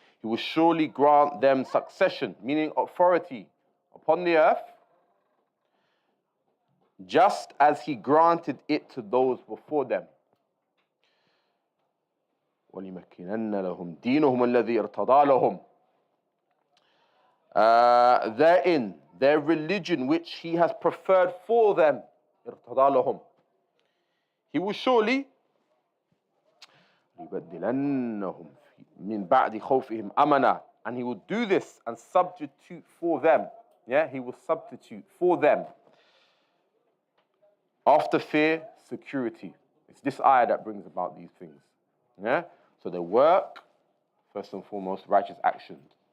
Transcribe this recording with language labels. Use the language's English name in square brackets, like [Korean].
[English] He will surely grant them succession, meaning authority upon the earth, just as He granted it to those before them. [Arabic] وَلِمَكِّنَنَّ لَهُمْ دِينُهُمُ الَّذِي ارْتَضَى لَهُمْ. [English] Therein, their religion which He has preferred for them, [Arabic] ارْتَضَى لَهُمْ. [English] He will surely [Arabic] يُبَدِّلَنَّهُمْ مِنْ بَعْدِ خَوْفِهِمْ أَمَنًا. [English] And He will do this and substitute for them. He will substitute for them, after fear, security. It's this ayah that brings about these things. So they work, first and foremost, righteous actions.